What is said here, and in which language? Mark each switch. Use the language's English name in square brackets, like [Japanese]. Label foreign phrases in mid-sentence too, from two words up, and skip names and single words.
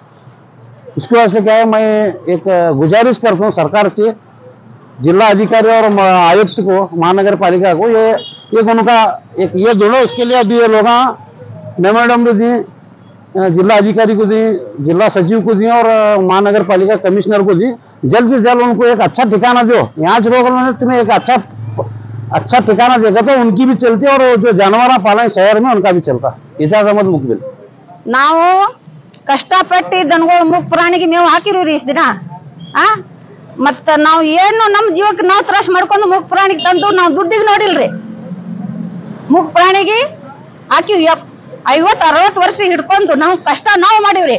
[Hindi] इसकी वजह से क्या है, मैं एक गुजारिश करता हूँ सरकार से, जिला अधिकारी और आयुक्त को, महानगर पालिका को, ये उनका एक ये दोनों इसके लिए अभी ये लोग मेमोरेंडम भी दिए, जिला अधिकारी को दिए, जिला सचिव को दिए और महानगर पालिका कमिश्नर को दिए। जल्द से जल्द उनको एक अच्छा ठिकाना दो। यहाँ से लोग तुम्हें एक अच्छा ठिकाना देगा तो उनकी भी चलती है और जो जानवर पालन शहर में उनका भी चलता। एजाज अहमद मुकबिल। [Kannada] ನಾವು ಕಷ್ಟಪಟ್ಟು ದನಗಳು ಮುಖ ಪ್ರಾಣಿಗೆ ಮೇವು ಹಾಕಿರೋರಿ ಇಷ್ಟ ದಿನ ಮತ್ತ ನಾವು ಏನು ನಮ್ಮ ಜೀವಕ್ಕೆ ನಾವು ತ್ರಾಸ ಮಾಡ್ಕೊಂಡು ಮುಖ ಪ್ರಾಣಿಗೆ ತಂದು ನಾವು ದುಡ್ಡಿಗೆ ನೋಡಿಲ್ರಿ। ಮುಖ ಪ್ರಾಣಿಗೆ ಹಾಕಿ 50-60 ವರ್ಷ ಹಿಡ್ಕೊಂಡು ನಾವು ಕಷ್ಟ ನಾವು ಮಾಡಿವ್ರಿ।